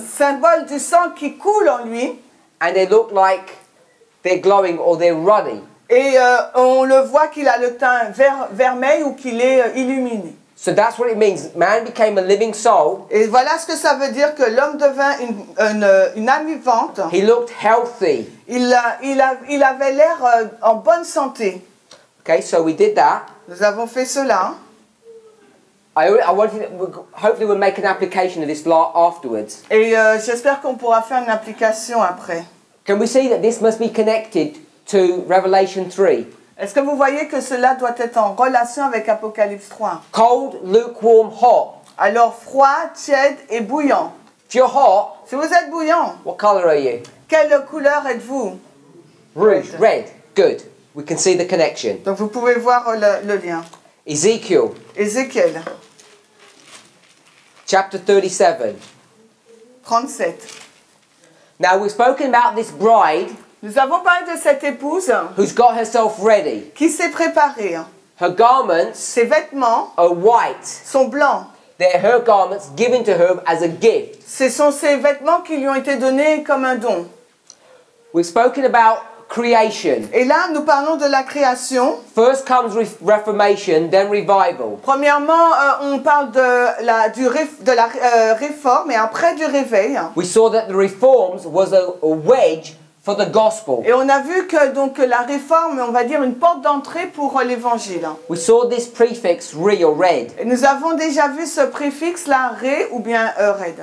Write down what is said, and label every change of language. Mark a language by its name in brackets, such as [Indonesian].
[French] symbole du sang qui coule en lui. [English] and they look like they're glowing or they're ruddy. [French] Et on le voit qu'il a le teint vermeil ou qu'il est illuminé. [English] So that's what it means. Man became a living soul. [French] Et voilà ce que ça veut dire que l'homme devint une âme vivante. [English] He looked healthy. [French] Il avait l'air en bonne santé. [English] Okay, so we did that. [French] Nous avons fait cela. [English] Hopefully we'll make an application of this afterwards. [French] Et j'espère qu'on pourra faire une application après. [English] Can we see that this must be connected to Revelation 3? [French] Est-ce que vous voyez que cela doit être en relation avec Apocalypse 3? [English] Cold, lukewarm, hot. [French] Alors froid, tiède et bouillant. [English] If you're hot, [French] Si vous êtes bouillant, [English] what colour are you? [French] quelle couleur êtes-vous? [English] Rouge. Red. Good. We can see the connection. [French] Donc vous pouvez voir le lien. [English] Ezekiel, [French] Ézéchiel [English] chapter 37. [French] 37. [English] Now we've spoken about this bride. [French] Nous avons parlé de cette épouse [English] who's got herself ready. [French] qui s'est préparée. [English] Her garments [French] Ses vêtements [English] are white. [French] sont blancs. [English] They're her garments given to her as a gift. [French] Ce sont ces vêtements qui lui ont été donnés comme un don. [English] We've spoken about creation. [French] Et là, nous parlons de la création. [English] First comes reformation, then revival. [French] Premièrement, on parle de la réforme et après du réveil. [English] We saw that the reforms was a wedge for the gospel. [French] Et on a vu que donc la réforme, on va dire une porte d'entrée pour l'évangile. [English] We saw this prefix re or red. [French] Et nous avons déjà vu ce préfixe là, ré ou bien red.